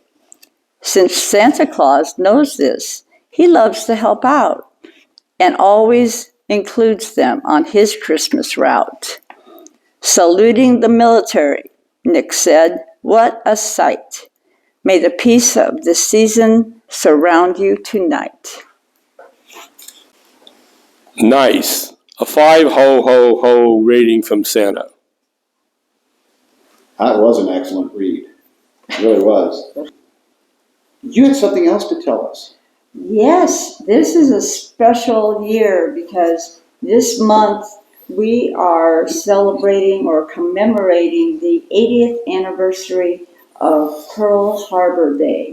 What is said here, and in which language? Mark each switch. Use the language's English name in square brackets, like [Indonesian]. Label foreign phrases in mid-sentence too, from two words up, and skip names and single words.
[English] Since Santa Claus knows this, he loves to help out and always includes them on his Christmas route. Saluting the military, Nick said, "What a sight. May the peace of this season surround you tonight." Nice. A 5 ho ho ho rating from Santa. That was an excellent read. It really was. You had something else to tell us. Yes, this is a special year because this month we are celebrating or commemorating the 80th anniversary of Pearl Harbor Day.